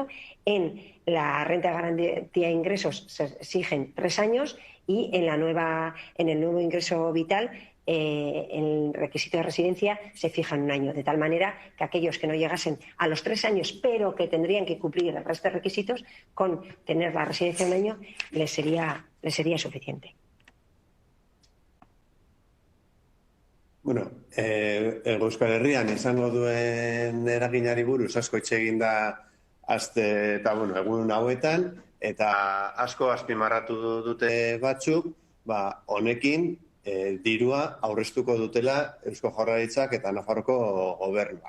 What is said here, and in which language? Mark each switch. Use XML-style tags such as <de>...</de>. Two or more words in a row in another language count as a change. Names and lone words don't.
<es>En la renta de garantía de ingresos se exigen 3 años y en el nuevo ingreso vital el requisito de residencia se fija en 1 año, de tal manera que aquellos que no llegasen a los 3 años, pero que tendrían que cumplir el resto de requisitos, con tener la residencia 1 año les sería suficiente.</es> <eu>Bueno, Euskal Herrian izango duen eraginari buruz asko hitz egin da aste eta egun hauetan, eta asko azpimarratu dute batzuk, honekin dirua aurreztuko dutela Eusko Jaurlaritzak eta Nafarroko gobernuak.</eu>